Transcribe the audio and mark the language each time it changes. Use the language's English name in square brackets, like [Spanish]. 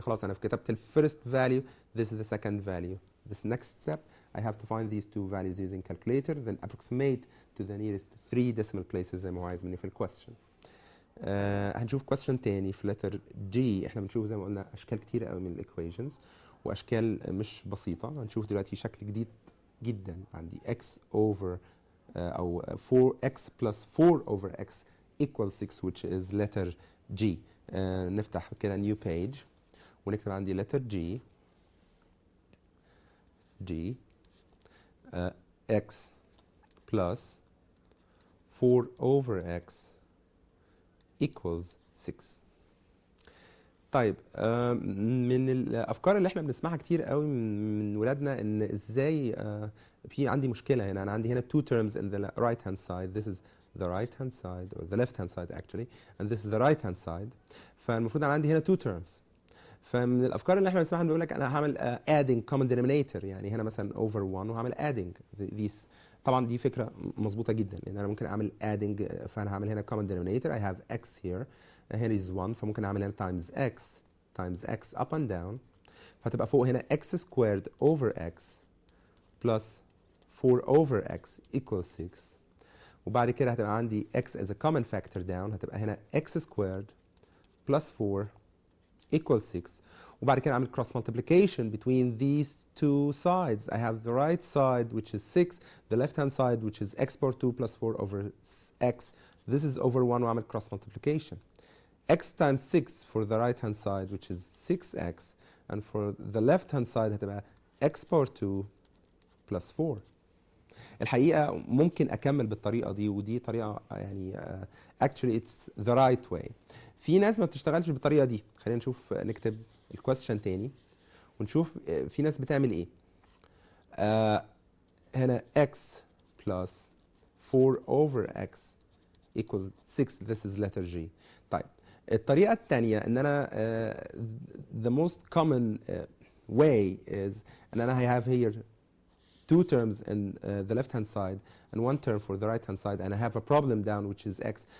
[Arabic] خلاص انا كتبت ال [English] first value, this is the second value. This next step I have to find these two values using calculator, then approximate to the nearest 3 decimal places [Arabic] زي ما هو عايز مني في الquestion. هنشوف question تاني في letter G. احنا بنشوف زي ما قلنا اشكال كتيره قوي من الايكويشنز واشكال مش بسيطه. هنشوف دلوقتي شكل جديد جدا. [English] عندي x over او 4x plus 4 over x equals 6, which is letter G. [Arabic] نفتح كده [English] new page [Arabic] ونكتب عندي [English] letter G x plus 4 over x equals 6. [Arabic] طيب من الافكار اللي احنا بنسمعها كتير قوي من ولادنا ان ازاي في عندي مشكله هنا. انا عندي هنا [English] two terms in the right hand side. This is the right hand side or the left hand side actually, and this is the right hand side. [Arabic] فالمفروض انا عندي هنا two terms. فمن الافكار اللي احنا بنسمعها بنقول لك انا هعمل [English] adding common denominator. [Arabic] يعني هنا مثلا over 1 وهعمل [English] adding these. [Arabic] طبعا دي فكره مظبوطه جدا لان انا ممكن اعمل adding. فانا هعمل هنا common denominator. [English] I have x here, here is 1, [Arabic] فممكن اعمل هنا [English] times x up and down, [Arabic] فتبقى فوق هنا [English] x squared over x plus 4 over x equals 6. [Arabic] وبعد كده هتبقى عندي [English] x as a common factor down, [Arabic] هتبقى هنا [English] x squared plus 4 equals 6. [Arabic] وبعد كده اعمل [English] cross multiplication between these two sides. I have the right side which is 6, the left hand side which is x power 2 plus 4 over x. This is over 1 [Arabic] واعمل [English] cross multiplication. x times 6 for the right hand side which is 6x, and for the left hand side [Arabic] هتبقى [English] x power 2 plus 4. [Arabic] الحقيقة ممكن أكمل بالطريقة دي ودي طريقة يعني [English] actually it's the right way. [Arabic] في ناس ما بتشتغلش بالطريقة دي. خلينا نشوف نكتب الكويستشن تاني ونشوف في ناس بتعمل ايه. [English] هنا x plus 4 over x equals 6. This is letter G. [Arabic] طيب الطريقة الثانية ان انا [English] the most common way is [Arabic] ان انا [English] I have here two terms in the left hand side and one term for the right hand side, and I have a problem down which is x.